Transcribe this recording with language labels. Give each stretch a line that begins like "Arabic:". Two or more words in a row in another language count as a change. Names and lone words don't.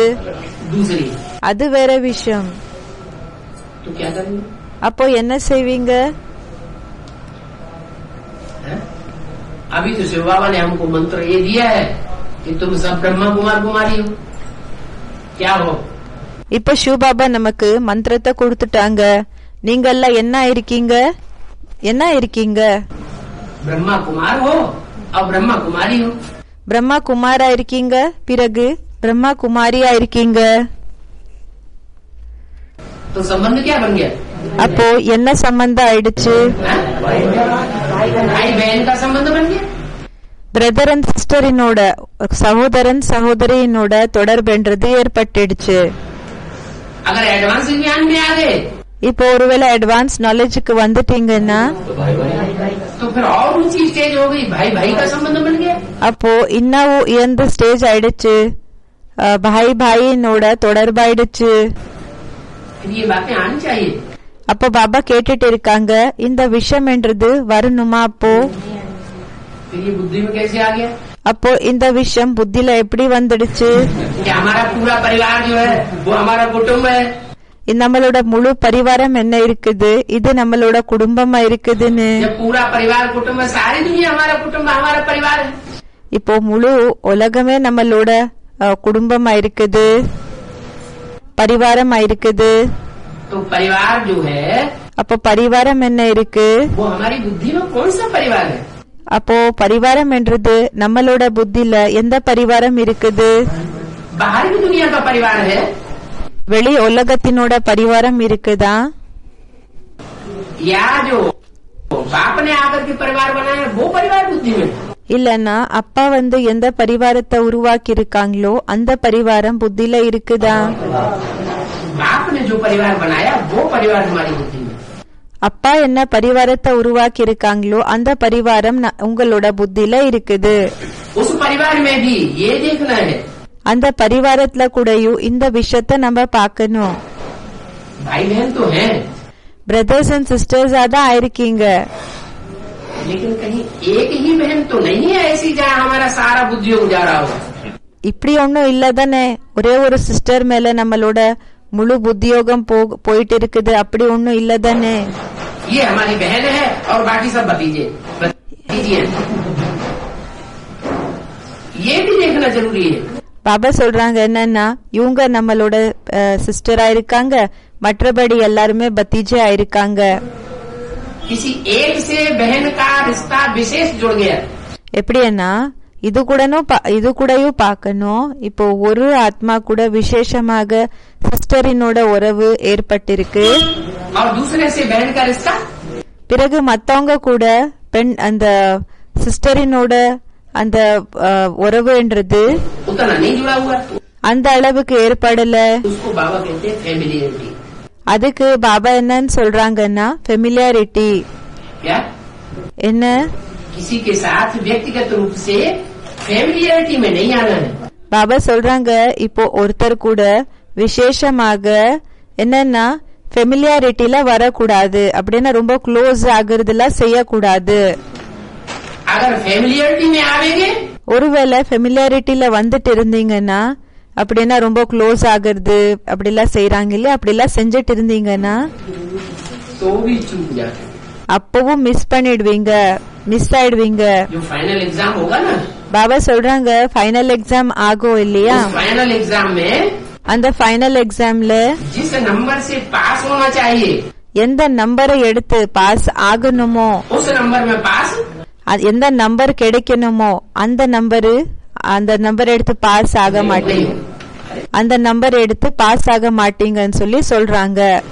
Hindi: दूसरी,
Tamil: அது வேற விஷயம்.
Hindi: तो क्या करेंगे?
Tamil: அப்போ என்ன செய்வீங்க?
Hindi: हैं? अभी तो शिव बाबा ने हमको मंत्र ये दिया है कि तुम सब ब्रह्मा कुमार कुमारी हो, क्या हो?
Tamil: இப்ப சிவபாபா நமக்கு மந்திரத்தை கொடுத்துட்டாங்க. நீங்க எல்லாம் என்ன இருக்கீங்க? என்ன இருக்கீங்க?
Hindi: ब्रह्मा कुमार हो और ब्रह्मा कुमारी हो.
Tamil: பிரம்மா குமாரா இருக்கீங்க, பிறகு பிரம்மா குமாரியா இருக்கீங்க.
Hindi: तो संबंध क्या बन गया?
Tamil: அப்போ என்ன சம்பந்தம் ஆயிடுச்சு?
Hindi: हैं? भाई बहन का संबंध बन गया.
English: brother and sisterinoda,
Tamil: சகோதரன் சகோதரியினோட தொடர்புன்றது ஏற்பட்டுடுச்சு.
Hindi: अगर एडवांस ज्ञान में आ गए
Tamil: இப்போ ஒருவேளை
English: advance knowledgeukku
Tamil: வந்துட்டீங்கன்னா
Hindi: तो भाई भाई तो फिर और ऊंची स्टेज हो गई, भाई भाई का संबंध बन गया.
Tamil: அப்போ இன்னும் உயர்ந்த ஸ்டேஜ் ஆயிடுச்சு, பாய் பாயினோட தொடர்பாயிடுச்சு.
Hindi: फिर ये बातें आनी चाहिए.
Tamil: அப்போ பாபா கேட்டுட்டு இருக்காங்க, இந்த விஷயம் என்றது வரணுமா?
Hindi: फिर ये बुद्धि में कैसे आ गया?
Tamil: அப்போ இந்த விஷயம் புத்தில எப்படி வந்துடுச்சு?
Hindi: कि हमारा पूरा परिवार जो है वो हमारा कुटुम्ब है.
Tamil: நம்மளோட முழு பரிவாரம் என்ன இருக்குது, இது நம்மளோட குடும்பமா இருக்குதுன்னு.
Hindi: जब पूरा परिवार कुटुम्ब है, सारी दुनिया हमारा कुटुम्ब हमारा परिवार है.
Tamil: இப்போ முழு உலகமே நம்மளோட குடும்பமா இருக்குது, பரிவாரமா இருக்குது.
Hindi: तो परिवार जो है
Tamil: அப்போ பரிவாரம் என்ன இருக்கு?
Hindi: वो हमारी बुद्धि में कौन सा परिवार है?
Tamil: அப்போ பரிவாரம் என்றது நம்மளோட புத்தில எந்த பரிவாரம் இருக்குது?
Hindi: बाहर की दुनिया का परिवार है
Tamil: வெளி உலகத்தினோட பரிவாரம் இருக்குதா?
Hindi: या जो बाप ने आकर के परिवार बनाया वो परिवार बुद्धि में?
Tamil: இல்லன்னா அப்பா எந்த பரிவாரத்தை உருவாக்கி இருக்காங்களோ அந்த பரிவாரம் புத்தில இருக்குதா?
Hindi: बाप ने जो परिवार बनाया वो परिवार हमारी बुद्धि में.
Tamil: அப்பா என்ன பரிவாரத்தை உருவாக்கி இருக்காங்களோ அந்த பரிவாரம் உங்களோட புத்தில இருக்குது.
Hindi: उस परिवार में भी ये देखना है,
Tamil: அந்த பரிவாரத்துல கூடயும் இந்த விஷயத்த நம்ம பார்க்கணும்.
Hindi: भाई बहन तो हैं
English: brothers and sistersa
Tamil: தான் ஆயிருக்கீங்க,
Hindi: लेकिन कहीं एक ही बहन तो नहीं है ऐसी जहाँ हमारा सारा बुद्धियोग जा रहा हो.
Tamil: இப்படி ஒன்னும் இல்லதானே? ஒரே ஒரு சிஸ்டர் மேல நம்மளோட முழு புத்தியோகம் போயிட்டு இருக்குது, அப்படி ஒன்னும் இல்லதானே?
Hindi: ये हमारी बहन है और बाकी सब भतीजे भतीजियां. ये भी देखना जरूरी है.
Tamil: பாபா சொல்றாங்க என்னன்னா, இவங்க நம்மளோட சிஸ்டரா இருக்காங்க, மற்றபடி எல்லாருமே பத்திஜா இருக்காங்க.
Hindi: किसी एक से बहन का रिश्ता विशेष जुड़ गया.
Tamil: எப்படின்னா இது கூடயும் பார்க்கணும். இப்போ ஒரு ஆத்மா கூட விசேஷமாக சிஸ்டரினோட உறவு ஏற்பட்டிருக்கு.
Hindi: और दूसरे से बहन का रिश्ता
Tamil: பிறகு மத்தவங்க கூட பெண் அந்த சிஸ்டரினோட அந்த உறவுன்றது
Hindi: उतना नहीं जुड़ा हुआ,
Tamil: அந்த அளவுக்கு ஏற்படல.
Hindi: उसको बाबा कहते हैं फैमिलियरिटी.
Tamil: அதுக்கு பாபா என்னன்னு சொல்றாங்கன்னா ஃபெமிலியாரிட்டி.
Hindi: क्या?
Tamil: என்ன?
Hindi: किसी के साथ व्यक्तिगत रूप से फैमिलियरिटी में नहीं आना है.
Tamil: பாபா சொல்றாங்க, இப்போ ஒருத்தர் கூட விசேஷமாக என்னன்னா ஃபெமிலியாரிட்டில வரக்கூடாது, அப்படின்னா ரொம்ப க்ளோஸ் ஆகுறதுலாம் செய்யக்கூடாது.
Hindi: अगर फेमिलियरिटी में आवेंगे
Tamil: ஒருவேளை ஃபெமிலியாரிட்டில வந்துட்டு இருந்தீங்கன்னா அப்படின்னா ரொம்ப க்ளோஸ் ஆகுறது அப்படிலாம் செய்யறாங்க இல்லையா, அப்படிலாம் செஞ்சுட்டு இருந்தீங்கன்னா
Hindi: तो भी चूक जाते हैं।
Tamil: அப்பவும் மிஸ் பண்ணிடுவீங்க, மிஸ் ஆயிடுவீங்க.
Hindi: जो
English: final exam
Hindi: होगा ना,
Tamil: பாபா சொல்றாங்க
English: final exam
Tamil: ஆகும் இல்லையா,
Hindi: उस
English: final exam
Hindi: में
Tamil: அந்த
English: final examla
Hindi: जिस नंबर से पास होना चाहिए
Tamil: எந்த நம்பரை எடுத்து பாஸ் ஆகணுமோ,
Hindi: उस नंबर में पास
Tamil: எந்த நம்பர் கிடைக்கணுமோ அந்த நம்பர் எடுத்து பாஸ் ஆக மாட்டீங்க, அந்த நம்பர் எடுத்து பாஸ் ஆக மாட்டீங்கன்னு சொல்லி சொல்றாங்க.